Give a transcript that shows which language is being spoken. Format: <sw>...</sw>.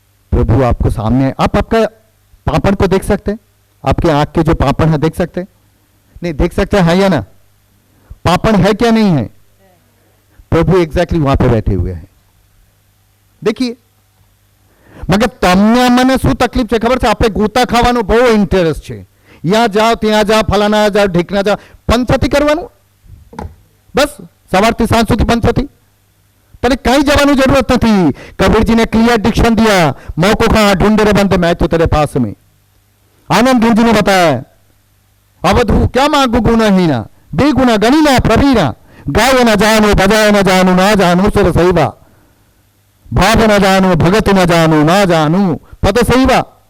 <hi>प्रभु आपको सामने, आप आपका पापड़ को देख सकते हैं? आपके आंख के जो पापड़ है देख सकते हैं? नहीं देख सकते हैं या ना? पापड़ है क्या नहीं है? प्रभु एग्जैक्टली वहां पे बैठे हुए हैं, देखिए।</hi> <gu>मगर तमने મને શું તકલીફ છે ખબર છે? આપણે ગોતા ખાવાનો બહુ ઇન્ટરેસ્ટ છે।</gu> <hi>यहाँ जाओ</hi> <gu>ત્યાં</gu> <hi>जाओ</hi> <gu>ફલાના જાઓ ઢીકના જાઓ, પંચતી કરવાનું બસ, સવારથી સાંજ સુધી પંચતી।</gu> <hi>तने कहीं जवानी जरूरत नहीं थी। कबीर जी ने क्लियर डिक्शन दिया, मौको कहा ढूंढे रे बंदे, मैं तो तेरे पास में। आनंद गिर जी ने बताया, अवधू क्या मांगू गुणहीना बेगुना गणिना प्रवीणा, गाय न जानो बजाय न जानो ना जानो सुर सैवा, भाव न जानो भगत न जानो ना जानो पद सैवा।</hi>